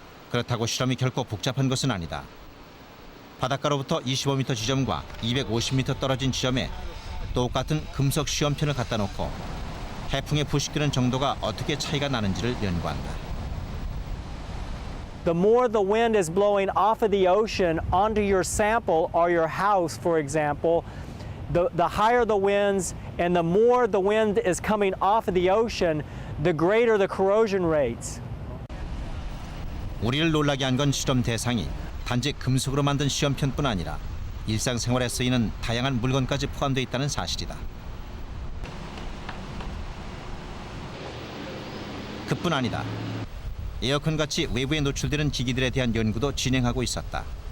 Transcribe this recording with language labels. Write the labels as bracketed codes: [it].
[ko] 그렇다고 실험이 결코 복잡한 것은 아니다. 바닷가로부터 25m 지점과 250m 떨어진 지점에 똑같은 금속 시험편을 갖다 놓고 해풍에 부식되는 정도가 어떻게 차이가 나는지를 연구한다. [en] The more the wind is blowing off of the ocean onto your sample or your house, for example, the higher the winds and the more the wind is coming off of the ocean, the greater the corrosion rates. [ko] 우리를 놀라게 한 건 실험 대상이 단지 금속으로 만든 시험편뿐 아니라 일상생활에 쓰이는 다양한 물건까지 포함되어 있다는 사실이다. 그뿐 아니다. 에어컨같이 외부에 노출되는 기기들에 대한 연구도 진행하고 있었다.